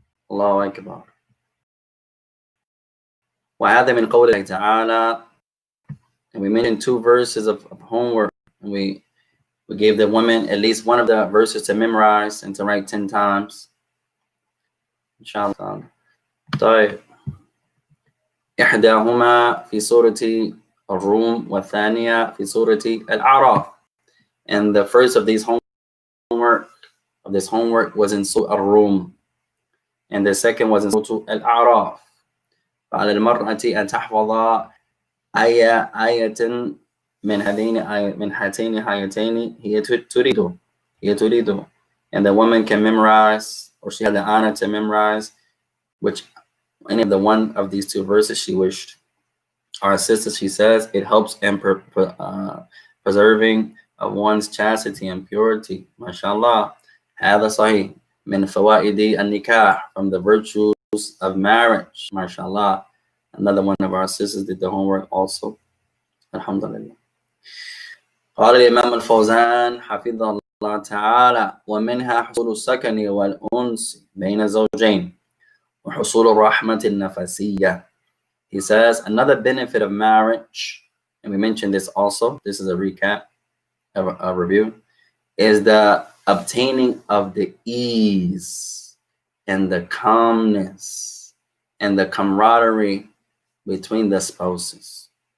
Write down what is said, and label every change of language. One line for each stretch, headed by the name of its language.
Arabic: Allahu Akbar. وهذا من قول الله تعالى.
English: And we mentioned 2 verses of homework, and we gave the women at least one of the verses to memorize and to write 10 times.
Arabic: Inshallah. طيب. إحداهما في سورة الروم والثانية في سورة الأعراف.
English: And the first of these homework was in Surah Al-Rum, and the second was in Surah Al-A'raf.
Arabic: فعلى المرأة أن تحفظ آية من هاتين الآيتين هي تريد.
English: And the woman can memorize, or she had the honor to memorize, which any of the one of these 2 verses she wished. our sister, she says, it helps in preserving of one's chastity and purity.
Arabic: MashaAllah. هذا صحيح. من فوائد النكاح,
English: from the virtues of marriage. MashaAllah. Another one of our sisters did the homework also. Alhamdulillah.
Arabic: قال الإمام الفوزان حفظه الله تعالى ومنها حصول السكن والأنس بين الزوجين وحصول الرحمة النفسية.
English: He says another benefit of marriage, and we mentioned this also, this is a recap, a review, is the obtaining of the ease and the calmness and the camaraderie between the spouses.